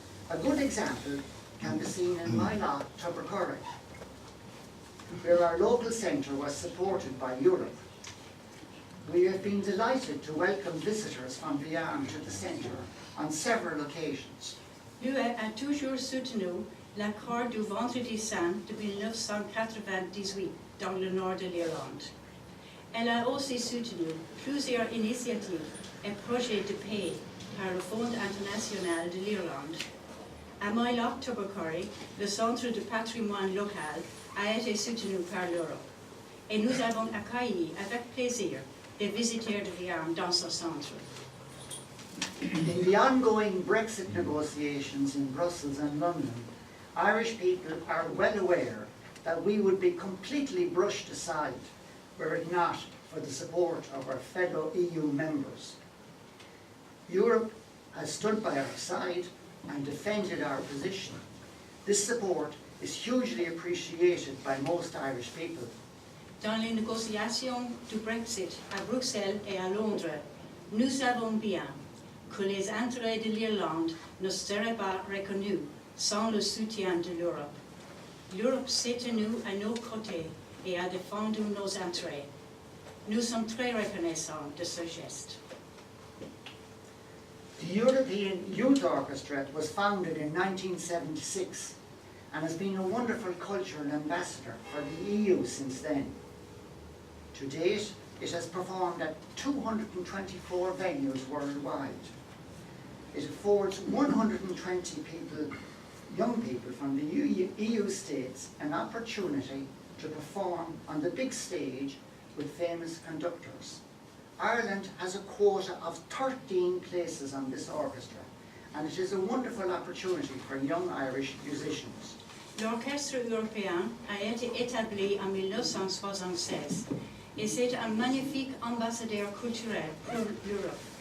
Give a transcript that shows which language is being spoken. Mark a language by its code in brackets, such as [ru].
[en] A good example can be seen in my lot, Tubbercurry, where our local centre was supported by Europe. We have been delighted to welcome visitors from beyond to the centre on several occasions. [fr] L'UE a toujours soutenu l'accord du Vendredi Saint de 1998 dans le nord de l'Irlande. Elle a aussi soutenu plusieurs initiatives et projets de paix par le Fonds international de l'Irlande. À Moylach, Tubbercurry, le centre de patrimoine local a été soutenu par l'Europe et nous avons accueilli avec plaisir des visiteurs de Viarme dans ce centre. [en] In the ongoing Brexit negotiations in Brussels and London, Irish people are well aware that we would be completely brushed aside were it not for the support of our fellow EU members. Europe has stood by our side and defended our position. This support is hugely appreciated by most Irish people. [fr] Dans les négociations du Brexit à Bruxelles et à Londres, nous savons bien que les intérêts de l'Irlande ne seraient pas reconnus sans le soutien de l'Europe. L'Europe s'est tenue à nos côtés et a défendu nos intérêts. Nous sommes très reconnaissants de ce geste. [en] The European Youth Orchestra was founded in 1976 and has been a wonderful cultural ambassador for the EU since then. To date, it has performed at 224 venues worldwide. It affords 120 people, young people from the EU states an opportunity to perform on the big stage with famous conductors. Ireland has a quota of 13 places on this orchestra, and it is a wonderful opportunity for young Irish musicians. [fr] L'Orchestre européen a été établi en 1976 et c'est un magnifique ambassadeur culturel pour l'Europe.